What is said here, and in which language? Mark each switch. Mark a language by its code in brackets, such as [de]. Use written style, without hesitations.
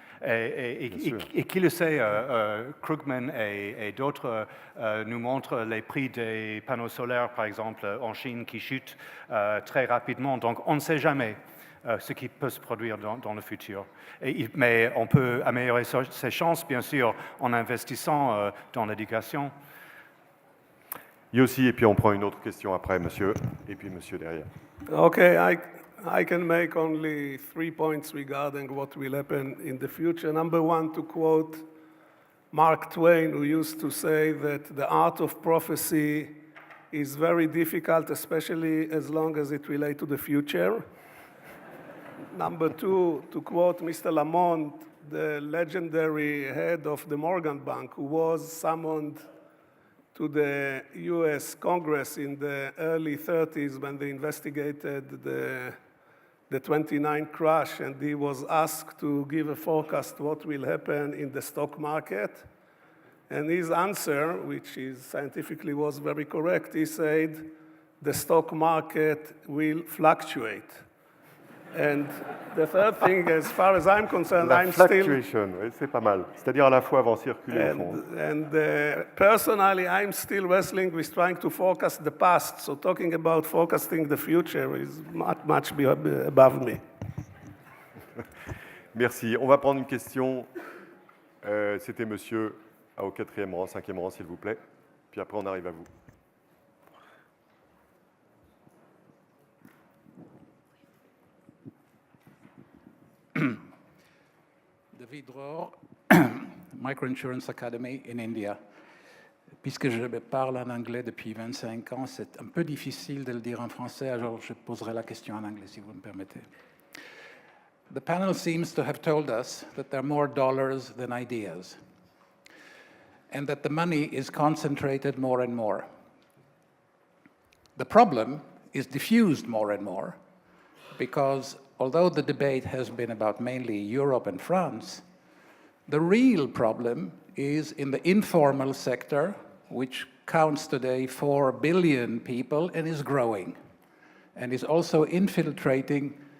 [fr] Et qui le sait, Krugman et d'autres nous montrent les prix des panneaux solaires, par exemple, en Chine, qui chutent très rapidement. Donc, on ne sait jamais ce qui peut se produire dans le futur. Mais on peut améliorer ses chances, bien sûr, en investissant dans l'éducation. Yossi, et puis on prend une autre question après, monsieur, et puis monsieur derrière. [en] Okay, I can make only 3 points regarding what will happen in the future. Number one, to quote Mark Twain, who used to say that the art of prophecy is very difficult, especially as long as it relates to the future. Number two, to quote Mr. Lamont, the legendary head of the Morgan Bank, who was summoned to the US Congress in the early 30s when they investigated the 29 crash, and he was asked to give a forecast what will happen in the stock market. And his answer, which scientifically was very correct, he said, the stock market will fluctuate. And the third thing, as far as I'm concerned, [fr] fluctuation, c'est pas mal. C'est-à-dire à la fois avant circuler au fond. [en] And personally, I'm still wrestling with trying to forecast the past. So talking about forecasting the future is much above me. [fr] Merci. On va prendre une question. C'était monsieur au 4e rang, 5e rang, s'il vous plaît. Puis après, on arrive à vous. [en] David Rohr, Microinsurance Academy in India. [fr] Puisque je parle en anglais depuis 25 ans, c'est un peu difficile de le dire en français, alors je poserai la question en anglais si vous me permettez. [en] The panel seems to have told us that there are more dollars than ideas, and that the money is concentrated more and more. The problem is diffused more and more, because although the debate has been about mainly Europe and France, the real problem is in the informal sector, which counts today 4 billion people and is growing, and is also infiltrating